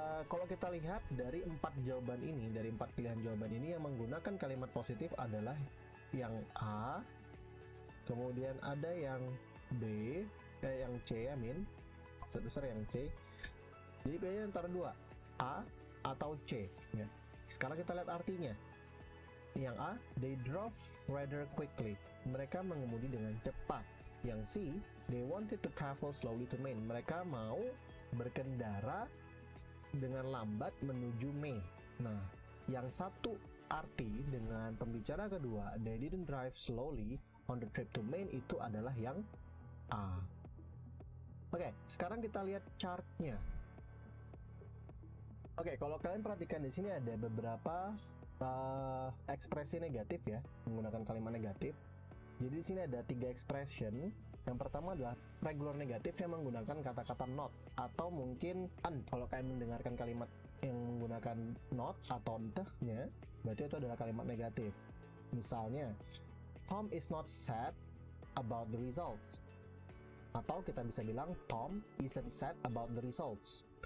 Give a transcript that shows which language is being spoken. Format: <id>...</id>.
<id>Kalau kita lihat dari 4 jawaban ini, dari 4 pilihan jawaban ini yang menggunakan kalimat positif adalah yang A, kemudian ada yang B, yang C, maksud besar yang C. Jadi pilihnya antara dua, A atau C ya. Sekarang kita lihat artinya. Yang A,</id> <en>they drove rather quickly.</en> <id>Mereka mengemudi dengan cepat. Yang C,</id> <en>they wanted to travel slowly to Maine.</en> <id>Mereka mau berkendara dengan lambat menuju Maine. Nah, yang satu arti dengan pembicara kedua,</id> <en>they didn't drive slowly on the trip to Maine,</en> <id>itu adalah yang A. Sekarang kita lihat chartnya. Kalau kalian perhatikan di sini ada beberapa ekspresi negatif ya, menggunakan kalimat negatif. Jadi di sini ada 3 expression. Yang pertama adalah regular negatif yang menggunakan kata-kata not atau mungkin an. Kalau kalian mendengarkan kalimat yang menggunakan not atau entehnya, berarti itu adalah kalimat negatif. Misalnya,</id> <en>Tom is not sad about the results.</en> <id>Atau kita bisa bilang</id> <en>Tom isn't sad about the results.</en>